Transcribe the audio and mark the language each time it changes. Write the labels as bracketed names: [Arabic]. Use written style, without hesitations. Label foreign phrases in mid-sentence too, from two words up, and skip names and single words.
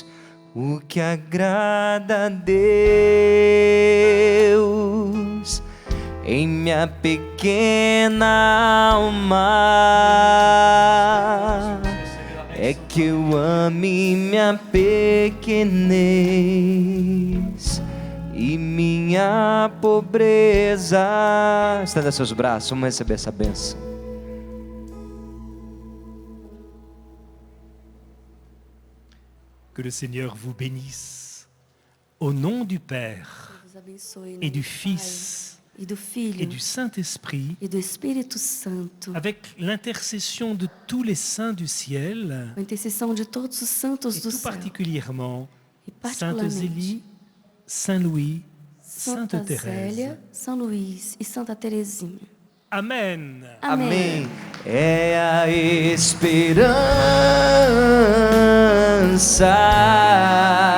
[Portuguese] O que agrada a Deus em minha pequena alma é que eu ame minha pequenez e minha pobreza. Estenda seus braços, vamos receber essa bênção. [French] Que le Seigneur vous bénisse. Au nom du Père et du Fils [Portuguese] e do Filho [French] et du Saint-Esprit, [Portuguese] e do Espírito Santo, [French] avec l'intercession de tous les saints du ciel, [Portuguese] a intercessão de todos os santos [French] et [Portuguese] do [French] tout [Portuguese] céu, [French] particulièrement [Portuguese] e [French] Sainte [Portuguese] particularmente [French] Zélie, Saint Louis, Sainte [Portuguese] Santa [French] Thérèse. [Portuguese] Zélia, São Luís e Santa Teresinha. Amen. Amém. É a esperança